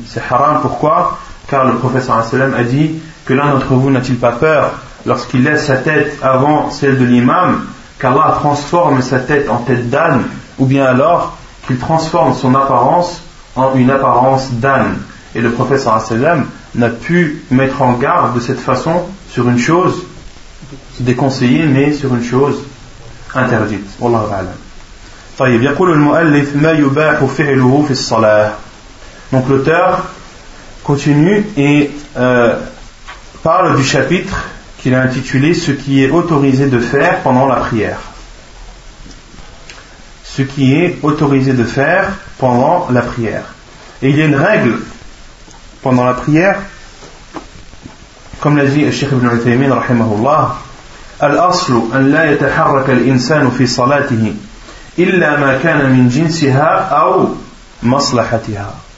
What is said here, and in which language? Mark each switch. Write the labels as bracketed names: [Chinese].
[French] C'est haram, pourquoi ? Car le professeur Asselam a dit que l'un d'entre vous n'a-t-il pas peur lorsqu'il laisse sa tête avant celle de l'imam, qu'Allah transforme sa tête en tête d'âne, ou bien alors qu'il transforme son apparence en une apparence d'âne. Et le professeur Asselam n'a pu mettre en garde de cette façon sur une chose déconseillée, mais sur une chose interdite. [Arabic] Wallahu a'lam. طيب يقول المؤلف ما يباح فعله في الصلاة. [French] Donc l'auteur continue et parle du chapitre qu'il a intitulé ce qui est autorisé de faire pendant la prière. Ce qui est autorisé de faire pendant la prière. Et il y a une règle pendant la prière, comme l'a dit Cheikh Ibn Uthaymeen rahimahullah, [Arabic] الأصل أن لا يتحرك الإنسان في صلاته إلا ما كان من جنسها أو مصلحتها.